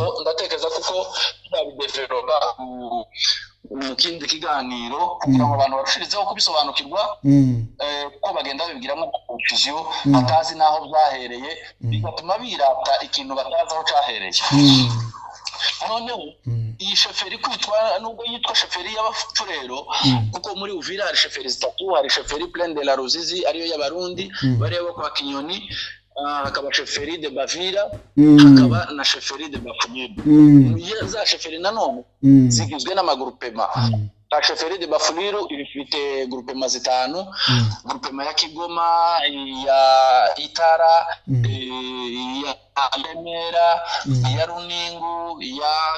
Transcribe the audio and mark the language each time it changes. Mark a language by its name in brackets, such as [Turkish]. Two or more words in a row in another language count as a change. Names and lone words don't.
[Kinyarwanda] ndatekereza kuko babidevelopa mu kindi kiganiro kugira ngo abantu barushirizeho kubisobanukirwa ko bagenda babigiramo confusion batazi naho byahereye bigatuma birata ikintu batazi aho cyahereye noneho iyi sheferi kwitwa nubwo yitwa sheferi y'abapfurero kuko muri Uvira hari sheferi zitatu hari sheferi Plaine de la Ruzizi ariyo y'abarundi bareba kwa Kinyoni hakaba sheferi de Bavira hakaba na sheferi de Bafuliru za sheferi nanone zigizwe n'amagurupema sheferi de Bafuliru ifite grupema zitanu grupema ya Kigoma ya Itara ya Remera ya Runingu ya